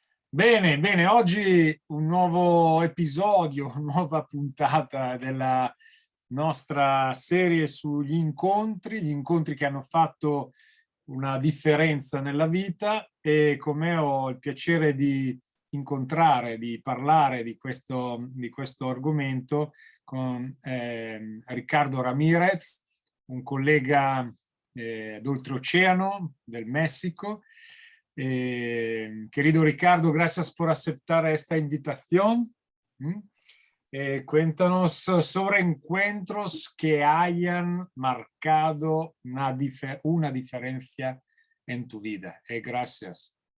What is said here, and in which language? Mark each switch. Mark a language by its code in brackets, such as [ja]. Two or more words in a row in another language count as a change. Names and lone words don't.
[it] Bene, bene, oggi un nuovo episodio, una nuova puntata della nostra serie sugli incontri, gli incontri che hanno fatto una differenza nella vita e con me ho il piacere di incontrare, di parlare di questo argomento con Riccardo Ramirez, un collega d'oltreoceano del Messico. [es] Querido Ricardo, gracias por aceptar esta invitación. Cuéntanos sobre encuentros que hayan marcado una diferencia en tu vida. Gracias.